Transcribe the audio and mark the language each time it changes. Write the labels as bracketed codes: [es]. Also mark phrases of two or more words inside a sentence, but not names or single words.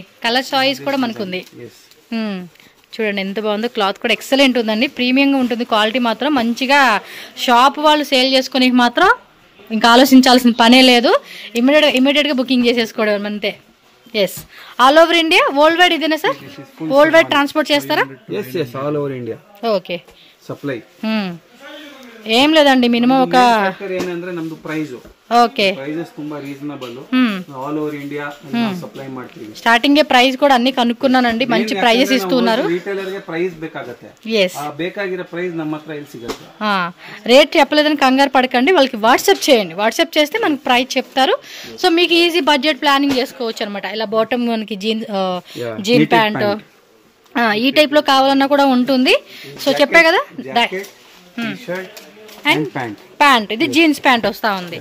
[en] colour choice [te] కూడా మనకు ఉంది. చూడండి ఎంత బాగుందో. క్లాత్ కూడా ఎక్సలెంట్ ఉందండి. ప్రీమియంగా ఉంటుంది. క్వాలిటీ మాత్రం మంచిగా షాప్ వాళ్ళు సేల్ చేసుకునే మాత్రం ఇంకా ఆలోచించాల్సిన పనే లేదు. ఇమీడియట్గా బుకింగ్ చేసేసుకోవడం అంతే. [en] yes, all over India, world wide [te] ఇదేనా సార్? [en] world wide [te] ట్రాన్స్పోర్ట్ చేస్తారా? [en] yes, all over India. [te] ఓకే. సప్లై ఏం లేదండి, మినిమం ఒక [kn] ಏನಂದ್ರೆ ನಮ್ದು ಪ್ರೈಸ್. [te] ఓకే. [kn] ಪ್ರೈಸಸ್ ತುಂಬಾ ರೀಸನಬಲ್. [en] all over India supply [kn] ಮಾಡ್ತೀವಿ. [en] starting price [te] కూడా అన్ని కనుక్కున్నానండి. మంచి ప్రైజెస్ ఇస్తున్నారు. [kn] రిటైలర్ ಗೆ ಪ್ರೈಸ್ ಬೇಕಾಗುತ್ತೆ. ఆ ಬೇಕಾಗಿರೋ ಪ್ರೈಸ್ ನಮ್ಮ హత్ర ಇಲ್ಲಿ ಸಿಗುತ್ತೆ. [te] రేట్ చెప్పలేదని కంగారు పడకండి. వాళ్ళకి వాట్సాప్ చేయండి. వాట్సాప్ చేస్తే మనకి ప్రైస్ చెప్తారు. సో మీకు [en] easy budget planning [te] చేసుకోవచ్చు అనమాట. ఇలా బాటమ్ మనకి [en] jean pant [te] ఈ టైప్ లో కావాలన్నా కూడా ఉంటుంది. సో చెప్పే కదా. అండ్ ప్యాంట్, ఇది [en] jeans pant [te] వస్తా ఉంది.